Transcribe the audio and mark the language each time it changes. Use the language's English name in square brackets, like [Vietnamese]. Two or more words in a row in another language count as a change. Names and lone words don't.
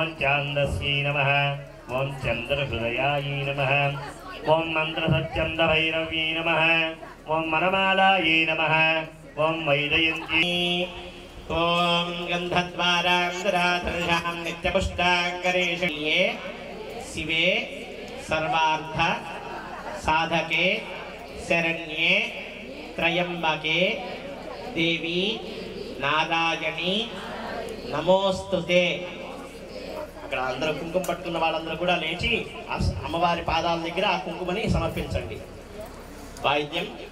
[Sanskrit] चान्दस्यै नमः ॐ चन्द्रहृदयायै नमः ॐ मन्त्रसत्यन्दभैरव्यै नमः ॐ मनमालायै नमः ॐ वैजयन्त्यै ॐ गन्धद्वारान्तराधर्षां नित्यपुष्टाङ्गरेशल्ये शिवे सर्वार्थ साधके शरण्ये त्रयंबके देवी नारायणी नमोस्तुते। [Telugu] అక్కడ అందరూ కుంకుమ పట్టుకున్న వాళ్ళందరూ కూడా లేచి అమ్మవారి పాదాల దగ్గర ఆ కుంకుమని సమర్పించండి. వాయిద్యం